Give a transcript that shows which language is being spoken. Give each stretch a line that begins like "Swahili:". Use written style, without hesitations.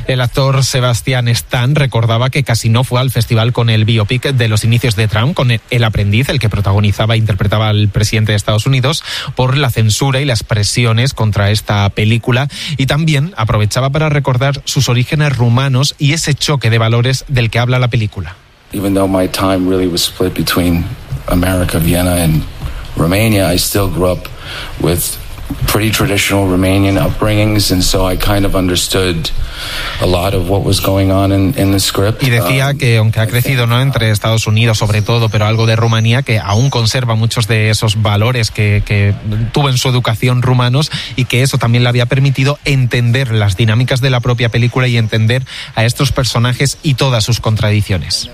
Spanish: El actor Sebastian Stan recordaba que casi no fue al festival con el biopic de los inicios de Trump, con El Aprendiz, el que protagonizaba e interpretaba al presidente de Estados Unidos, por la censura y las presiones contra esta película, y también aprovechaba para recordar sus orígenes rumanos y ese choque de valores del que habla la película.
English: Even though my time really was split between America, Vienna and Romania, I still grew up with pretty traditional Romanian upbringings, and so I kind of understood a lot of what was going on in the script.
Spanish: Y decía que aunque ha crecido, ¿no?, entre Estados Unidos sobre todo, pero algo de Rumanía, que aún conserva muchos de esos valores que tuvo en su educación rumanos, y que eso también le había permitido entender las dinámicas de la propia película y entender a estos personajes y todas sus contradicciones.